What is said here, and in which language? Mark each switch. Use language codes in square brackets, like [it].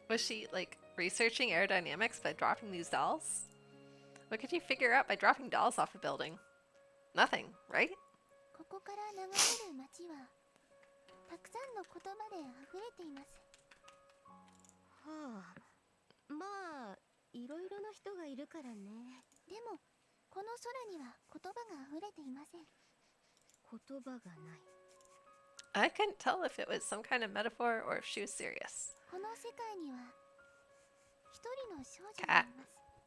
[en] Was she, like, researching aerodynamics by dropping these dolls? What could you figure out by dropping dolls off a building? Nothing, right? [ja] ここから流れる街はたくさんの言葉で溢れています。はあ、まあいろいろな人がいるからね。でもこの空には言葉が溢れていません。言葉がない。 [en] I couldn't tell if it was some kind of metaphor or if she was serious. [ja] この世界には一人の少女がいます。